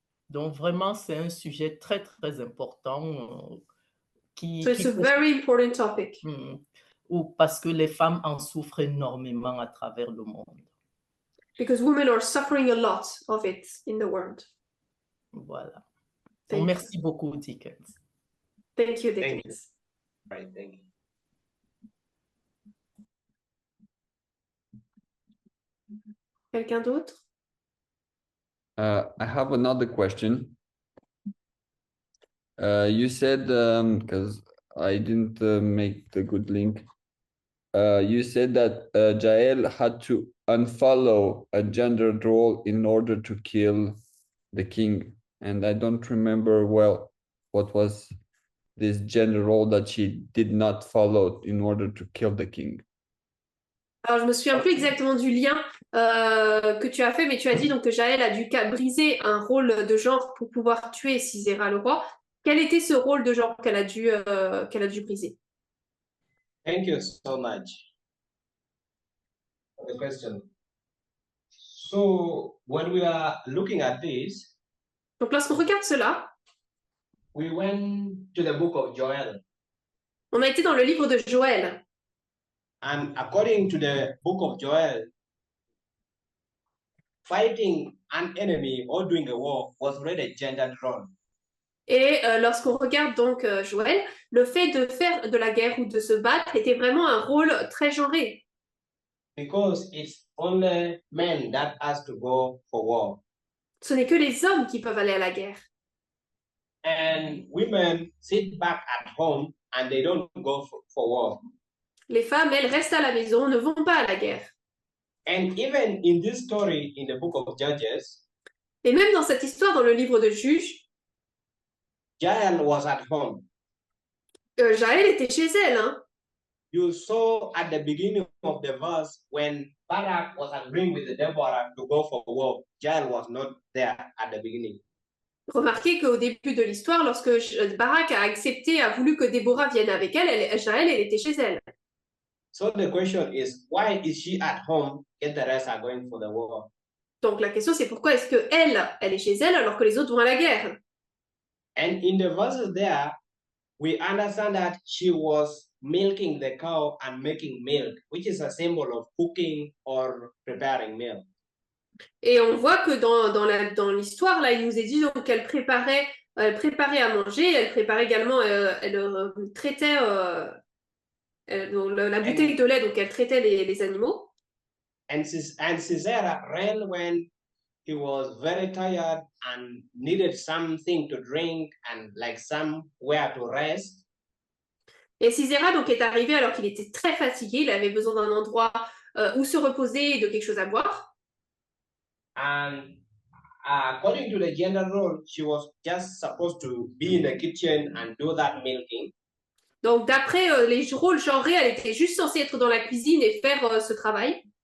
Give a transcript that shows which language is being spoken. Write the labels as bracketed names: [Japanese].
[French] Donc vraiment, c'est un sujet très très important [English] So it's a very important topic. [French] Parce que les femmes en souffrent énormément à travers le monde. [English] Because women are suffering a lot of it in the world. [French] Voilà. Donc, merci beaucoup, Dickens. [English] Thank you, Dickens. Right, thank you. [French] Quelqu'un d'autre? [English] I have another question. You said, because I didn't make the good link, you said that Jael had to unfollow a gendered role in order to kill the king. And I don't remember well what was this gender role that she did not follow in order to kill the king. [French] Alors, je me souviens plus exactement du lien que tu as fait, mais tu as dit donc que Jaël a dû briser un rôle de genre pour pouvoir tuer Sisera le roi. Quel était ce rôle de genre qu'elle a dû briser? [English] Thank you so much for the question. So when we are looking at this, [French] donc lorsqu'on regarde cela, [English] we went to the book of Joel. [French] On a été dans le livre de Joël. [English] And according to the book of Joel, fighting an enemy or doing a war was really a gendered role. [French] Et lorsqu'on regarde donc Joël, le fait de faire de la guerre ou de se battre était vraiment un rôle très genré. [English] because it's only men that has to go for war. [French] Ce n'est que les hommes qui peuvent aller à la guerre. [English] And women sit back at home and they don't go for war. [French] Les femmes, elles restent à la maison, ne vont pas à la guerre. [English] And even in this story in the book of Judges, [French] Et même dans cette histoire, dans le livre de Juges, [English] Jael was at home. [French] Jaël était chez elle. Hein. [English] You saw at the beginning of the verse when Barak was agreeing with Deborah to go for war, Jael was not there at the beginning. [French] Remarquez qu'au début de l'histoire, lorsque Barak a accepté, a voulu que Déborah vienne avec elle, Jaël, elle était chez elle. [English] So the question is, why is she at home if the rest are going for the war? [French] Donc la question c'est pourquoi est-ce que elle est chez elle alors que les autres vont à la guerre? [English] And in the verses there, we understand that she was milking the cow and making milk, which is a symbol of cooking or preparing milk. [French] Et on voit que dans l'histoire, là, il nous est dit donc qu'elle préparait à manger, elle préparait également, elle traitait la bouteille de lait, donc elle traitait les animaux. [English] And Sisera ran when he was very tired and needed something to drink and like somewhere to rest. [French] Et Sisera donc est arrivé alors qu'il était très fatigué, il avait besoin d'un endroit où se reposer et de quelque chose à boire. [English] And according to the gender role, she was just supposed to be in the kitchen and do that milking. [French] Donc d'après les rôles genrés, elle était juste censée être dans la cuisine et faire ce travail.